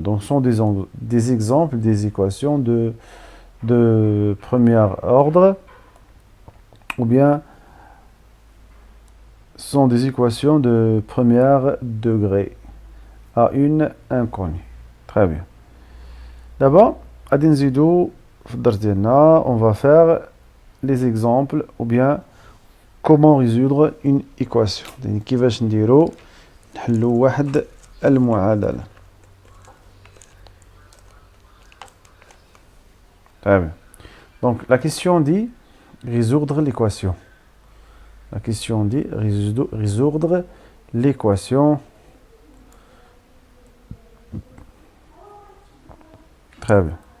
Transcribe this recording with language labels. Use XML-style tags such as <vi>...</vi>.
<fr>Donc, ce sont des exemples des équations de premier ordre, ou bien sont des équations de premier degré à une inconnue. Très bien. D'abord, on va faire les exemples ou bien comment résoudre une équation.</fr> <ar>كيفاش نديرو نحلو واحد المعادلة.</ar> <fr>Très bien. Donc la question dit résoudre l'équation. La question dit résoudre l'équation. Très bien.</fr>